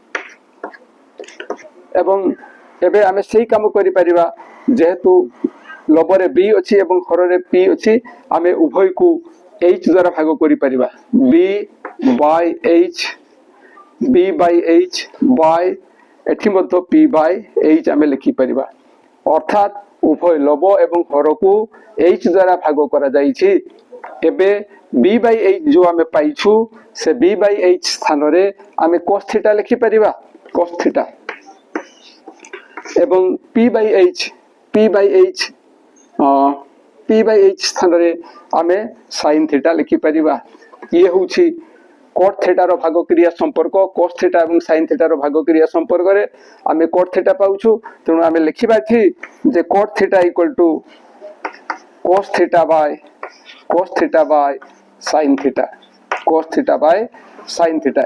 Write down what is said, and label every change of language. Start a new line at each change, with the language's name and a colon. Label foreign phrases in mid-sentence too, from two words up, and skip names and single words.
Odia: ଏବଂ ଏବେ ଆମେ ସେହି କାମ କରି ପାରିବା ଯେହେତୁ ଲବରେ b ଅଛି ଏବଂ ହରରେ p ଅଛି ଆମେ ଉଭୟ କୁ h ଦ୍ୱାରା ଭାଗ କରି ପାରିବା
English: b by h by
Odia: ଏଠି ମଧ୍ୟ
English: p by h
Odia: ଆମେ ଲେଖି ପାରିବା ଅର୍ଥାତ ଉଭୟ ଲବ ଏବଂ ହର କୁ h ଦ୍ୱାରା ଭାଗ କରା ଯାଇଛି ଏବେ
English: b by h
Odia: ଯୋ ଆମେ ପାଇଛୁ ସେ
English: b by h
Odia: ସ୍ଥାନ ରେ ଆମେ
English: cos theta
Odia: ଲେଖି ପାରିବା
English: cos theta
Odia: ଏବଂ
English: p by h
Odia: ସ୍ଥାନ ରେ ଆମେ
English: sin theta
Odia: ଲେଖି ପାରିବା ଏ ହେଉଛି
English: cot theta
Odia: ର ଭାଗ କ୍ରିୟା ସମ୍ପର୍କ
English: cos theta
Odia: ଏବଂ
English: sin theta
Odia: ର ଭାଗ କ୍ରିୟା ସମ୍ପର୍କ ରେ ଆମେ
English: cot theta
Odia: ପାଉଛୁ ତେଣୁ ଆମେ ଲେଖିବା ଥି ଯେ
English: cot theta equal to cos theta by sin theta cos theta by sin theta